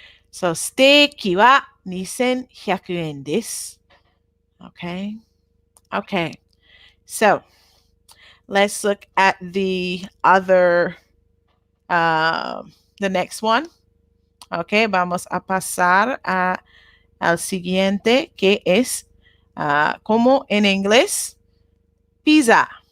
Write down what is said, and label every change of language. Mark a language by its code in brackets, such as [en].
[ja] So, ステーキは2,100円です. [en] Okay. Okay. So, let's look at the other, the next one. Okay. [es] Vamos a pasar al siguiente, que es, como en inglés, pizza.